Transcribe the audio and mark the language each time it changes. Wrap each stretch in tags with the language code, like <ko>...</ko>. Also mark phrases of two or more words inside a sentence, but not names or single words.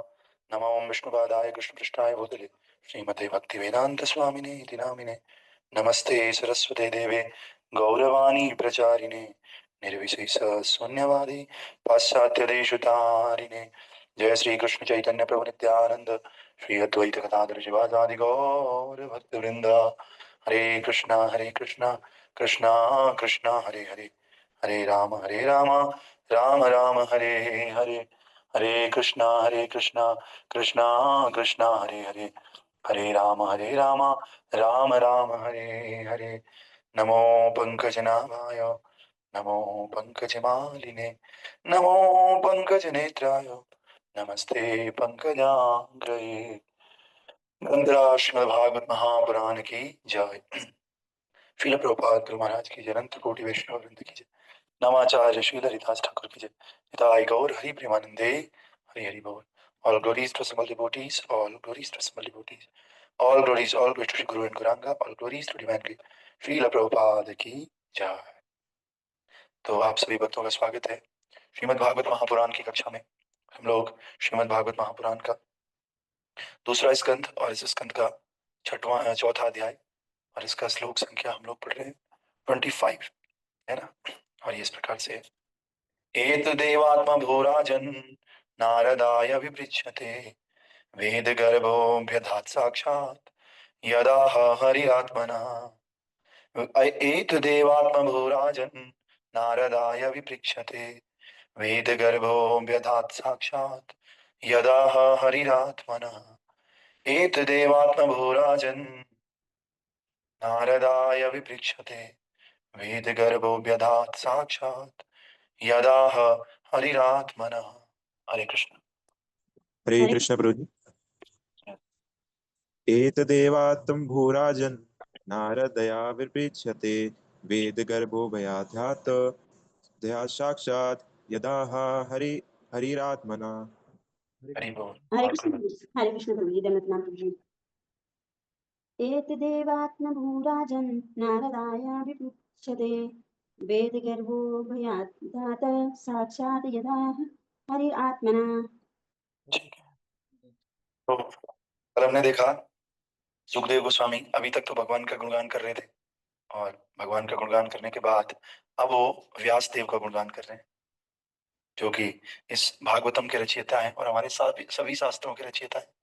<sa>नमो विष्णुपादाय कृष्णपृष्ठाय भूतले श्रीमते भक्तिवेदान्तस्वामिने इति नामिने नमस्ते सरस्वते देवे गौरवाणी प्रचारिणे निर्विशेष शून्यवादी पाश्चात्यदेशतारिणे। जय श्री कृष्ण चैतन्य प्रभु नित्यानंद श्री अद्वैत गदाधर शिवासादि गौर भक्तवृंद। हरे कृष्णा कृष्णा कृष्णा हरे हरे, हरे राम राम राम हरे हरे। हरे कृष्णा कृष्णा कृष्णा हरे हरे, हरे राम राम राम हरे हरे। नमो पंकजनाभाय नमो पंकजमालिने नमो पंकजनेत्राय नमस्ते पंकजाग्रये।</sa> <hi>वंदना श्रीमद्भागवत महापुराण की जय। श्रील प्रभुपाद गुरु महाराज की जय। अनंत कोटि वैष्णव वृंद की जय। नमाचार्य श्रील हरिदास ठाकुर की जय।</hi> <bn>निताय गौर हरि प्रेमानंदे हरि हरि बोल।</bn> <en>All glories to Simple devotees, all glories to Simple devotees, all glories to Shri Guru and Gauranga, all glories to Divine Grace।</en> <hi>श्रील प्रभुपाद की जय। तो आप सभी भक्तों का स्वागत है श्रीमद् भागवत महापुराण की कक्षा में। हम लोग श्रीमद् भागवत महापुराण का दूसरा स्कंद और इस स्कंद का चौथा अध्याय और इसका श्लोक संख्या हम लोग पढ़ रहे हैं 25, है ना। और ये इस प्रकार से</hi> <sa>एतदेवात्मा भूराजन नारदाय विपृच्छते वेद गर्भोऽभ्यधात् साक्षात् यदा हरिरात्मना। एतदेवात्मा भूराजन नारदाय विपृच्छते वेद गर्भोऽभ्यधात् साक्षात् यदा हरिरात्मना। एतदेवात्मा भूराजन नारदाय विपृच्छते वेद गर्भोऽभ्यधात् साक्षात् यदा हरिरात्मना। हरे कृष्ण। हरे कृष्ण प्रभु जी। एतदेवात्म भूराजन नारदया विपृच्छते वेद गर्भो भयाध्यात् दया साक्षात् यदा हरिरात्मना। हरि बोल।</sa> <hi>हरे कृष्ण प्रभु जी। दंडवत प्रणाम प्रभु जी।</hi> <sa>एतदेवात्म भूराजन नारदाय विपृच्छते वेद गर्भो भयात् साक्षात् यदा हरिरात्मना।</sa> <hi>ठीक है, तो कल हमने देखा सुखदेव गोस्वामी अभी तक तो भगवान का गुणगान कर रहे थे और भगवान का गुणगान करने के बाद अब वो व्यास देव का गुणगान कर रहे हैं जो कि इस भागवतम के रचयिता हैं और हमारे सभी शास्त्रों के रचयिता हैं।</hi>